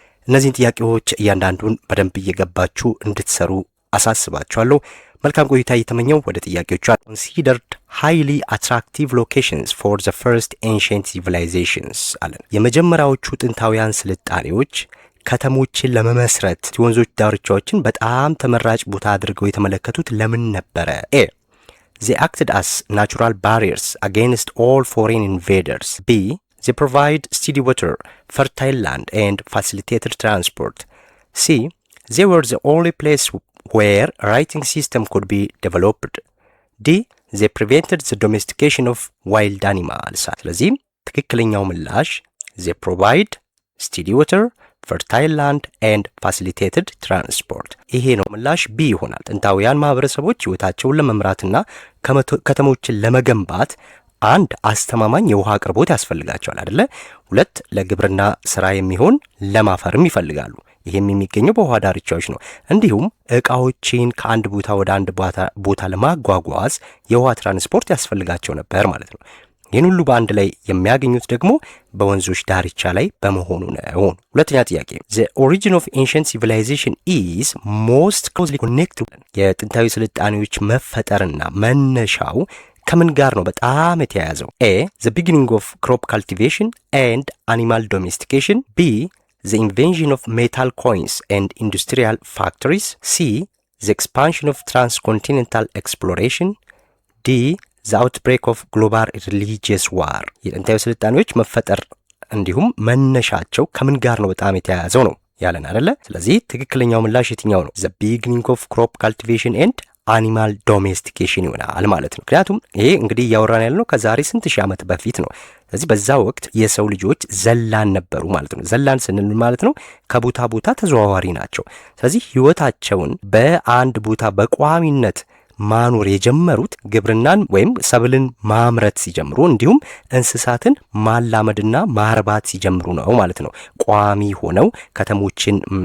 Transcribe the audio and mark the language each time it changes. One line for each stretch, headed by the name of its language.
Amharic: እነዚህን ጥያቄዎች እያንዳንዱን በደንብ እየገባችሁ እንድትሰሩ አሳስባችኋለሁ። መልካም ቆይታ እየተመኘው ወደ ጥያቄዎቹ
English: considered highly attractive locations for the first ancient civilizations
Amharic: አለን። የመጀመሪያዎቹ ጥንታውያን ስልጣኔዎች ከተሞችን ለመመስረት የወንዞች ዳርቻዎችን በጣም ተመራጭ ቦታ አድርገው የተመለከቱት ለምን ነበረ?
English: A. They acted as natural barriers against all foreign invaders. B. They provide steady water, fertile land and facilitated transport. C. They were the only place where a writing system could be developed. D. They prevented the domestication of wild animals.
Amharic: ስለዚህ ትክክለኛው ምላሽ
English: they provide steady water, fertile land and facilitated transport።
Amharic: ይሄ ነው ምላሽ ቢ ይሆናል። ጥንታውያን ማህበረሰቦች ህይወታቸውን ለመምራትና ከተሞችን ለመገንባት አንድ አስተማማኝ የውሃ አቅርቦት ያስፈልጋቸዋል አይደለ? ሁለት ለግብርና ስራ የሚሆን ለም አፈርም ይፈልጋሉ። ይሄም የሚገኘው በውሃ ዳርቻዎች ነው። እንዲሁም እቃዎችን ከአንድ ቦታ ወደ አንድ ቦታ ለማጓጓዝ የውሃ ትራንስፖርት ያስፈልጋቸው ነበር ማለት ነው። ይህን ሁሉ በአንድ ላይ የሚያገኙት ደግሞ በወንዞች ዳርቻ ላይ በመሆኑ ነው። ሁለተኛ ጥያቄ
English: The origin of ancient civilization is most closely connected
Amharic: የጥንታዊ ስልጣኔዎች መፈጠርና መነሻው ከምን ጋር ነው በጣም የተያያዘው?
English: A. The beginning of crop cultivation and animal domestication. B. The invention of metal coins and industrial factories. C. The expansion of transcontinental exploration. D. The outbreak of global religious war.
Amharic: የጥንታዊ ስልጣኔዎች መፈጠር እንዲሁም መነሻቸው ከምን ጋር ነው በጣም የተያያዘው ነው ያለን አይደለ? ስለዚህ ትክክለኛው ምላሽ የትኛው ነው?
English: The beginning of crop cultivation and አኒማል ዶሜስቲኬሽን
Amharic: ይሆናል ማለት ነው። ምክንያቱም ይሄ እንግዲህ እያወራን ያለነው ከዛሬ ስንት ሺህ ዓመት በፊት ነው። ስለዚህ በዛ ወቅት የሰው ልጆች ዘላን ነበሩ ማለት ነው። ዘላን ስንል ማለት ነው ከቦታ ቦታ ተዘዋዋሪ ናቸው። ስለዚህ ህይወታቸውን በአንድ ቦታ በቋሚነት ማኖር የጀመሩት ግብርናን ወይም ሰብልን ማምረት ሲጀምሩ እንዲሁም እንስሳትን ማላመድና ማርባት ሲጀምሩ ነው ማለት ነው። ቋሚ ሆነው ከተሞችን